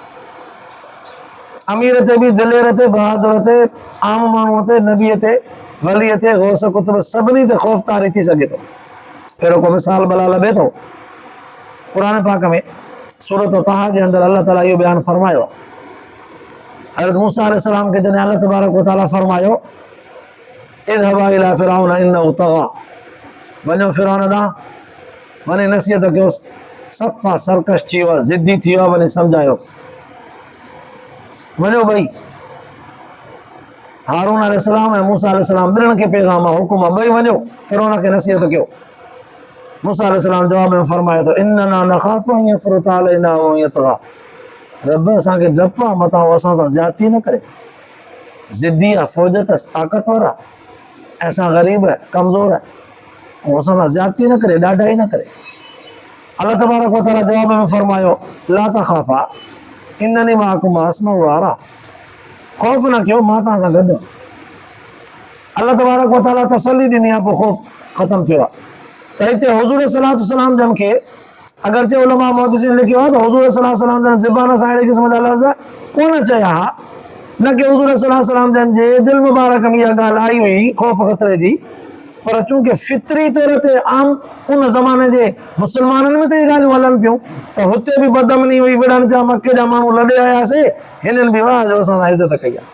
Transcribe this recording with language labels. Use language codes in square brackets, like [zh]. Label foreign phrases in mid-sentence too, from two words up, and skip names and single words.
[sd] अमीर ते बि, दिलेर ते, बहादुर ते, आम माण्हूअ ते, नबीअ ते, वलीअ ते, गौस कुतुब, सभिनी ते ख़ौफ़ तारी थी सघे थो। अहिड़ो को मिसाल भला लभे थो? क़ुरान पाक में सूरत तहा जे अंदरि अल्लाह ताला इहो बयानु फरमायो आहे। हज़रत मूसा अलैहिस्सलाम खे जॾहिं अल्लाह [ar] تبارك وتعالى [sd] फरमायो, [ar] اذهبا إلى فرعون إنه طغى, [sd] वञो फिरऔन ॾांहुं, वञी नसीहत कयोसि, सफ़ा सरकश थी वियो आहे, ज़िद्दी थी वियो आहे, वञी सम्झायोसि। वञो ॿई, हारून अलैहिस्सलाम ऐं मूसा अलैहिस्सलाम, ॿिन्हिनि खे पैगाम आहे, हुकुम आहे, ॿई वञो फिरऔन खे नसीहत कयो। मूसा अलैहिस्सलाम जवाब में फरमाए थो, [ar] إننا نخاف أن يفرط علينا ويطغى, [sd] रब असांखे डप आहे मथां उहो असां सां ज़्यादती न करे। ज़िद्दी आहे, फ़ौज अथसि, ताक़तवर आहे, ऐं असां ग़रीब कमज़ोर आहे, उहो असां सां ज़्यादती न करे, ॾाढाई न करे। अल्लाह [ar] تبارك وتعالى [sd] जवाब में फरमायो [ar] لا تخافا إنني معكم أسمع وأرى, [sd] ख़ौफ़ न कयो, मां तव्हां सां गॾु आहियां। अल्लाह [ar] تبارك وتعالى [sd] तसल्ली ॾिनी आहे, पोइ ख़ौफ़ ख़तमु थियो आहे। त हिते हुज़ूर [ar] صلى الله عليه وسلم [sd] जन खे अगरचे उलमा मुहद्दिसीन लिखियो आहे त हुज़ूर [ar] صلى الله عليه وسلم [sd] जन ज़बान सां अहिड़े क़िस्म जा लफ़्ज़ कोन चया हा, न कि हुज़ूर [ar] صلى الله عليه وسلم [sd] जन जे दिलि मुबारक में इहा ॻाल्हि आई हुई ख़ौफ़ ख़तरे जी, पर चूंकि फितरी तौर ते आम उन ज़माने जे मुस्लमाननि में त इहे ॻाल्हियूं हलनि पियूं, त हुते बि बदमनी हुई, विढ़नि पिया, मके जा माण्हू लॾे आयासीं, हिननि बि वाह जो असां सां इज़त कई आहे।